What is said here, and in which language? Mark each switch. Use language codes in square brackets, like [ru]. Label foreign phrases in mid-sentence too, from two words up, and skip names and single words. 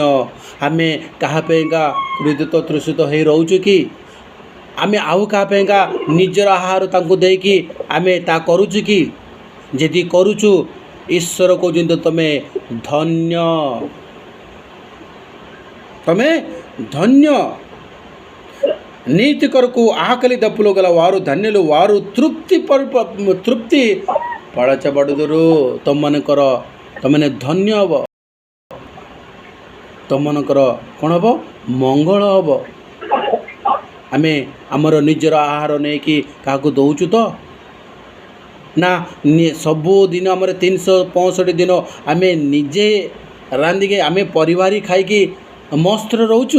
[or] ଆମେ କାହା ପାଇଁକା କ୍ରୋଧିତ ତୃଷିତ ହେଇ ରହୁଛୁ କି? ଆମେ ଆଉ କାହା ପାଇଁକା ନିଜର ଆହାର ତାଙ୍କୁ ଦେଇକି ଆମେ ତା କରୁଛୁ କି? ଯଦି କରୁଛୁ, ଈଶ୍ୱର କହୁଛନ୍ତି ତମେ ଧନ୍ୟ. [te] నీతి కొరకు ఆకలి దప్పులు గల వారు ధన్యులు, వారు తృప్తి పడచబడుదురు. [or] ତମମାନେ ଧନ୍ୟ ହବ, ତମମାନଙ୍କର କ'ଣ ହବ? ମଙ୍ଗଳ ହବ. ଆମେ ଆମର ନିଜର ଆହାର ନେଇକି କାହାକୁ ଦେଉଛୁ ତ ନା? ସବୁଦିନ ଆମର 365 ଦିନ ଆମେ ନିଜେ ରାନ୍ଧିକି ଆମେ ପରିବାର ଖାଇକି ମସ୍ତରେ ରହୁଛୁ?